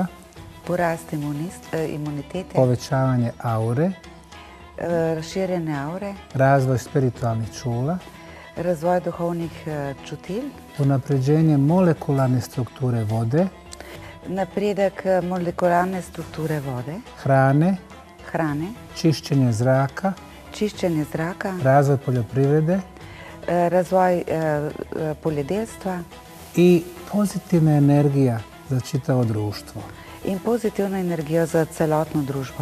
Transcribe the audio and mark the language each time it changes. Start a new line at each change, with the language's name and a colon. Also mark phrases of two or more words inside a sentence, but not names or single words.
Croatian: Porast imunitete. Povećavanje aure.
Slovenian: Razširjene aure.
Croatian: Razvoj spiritualnih čula.
Slovenian: Razvoj duhovnih čutil.
Croatian: Unapređenje molekularne strukture vode.
Slovenian: Napredek molekularne strukture vode.
Croatian: Hrane. Čišćenje zraka. Razvoj poljoprivrede.
Slovenian: Razvoj poljodelstva.
Croatian: I pozitivna energija za čitavo društvo.
Slovenian: In pozitivna energija za celotno družbo.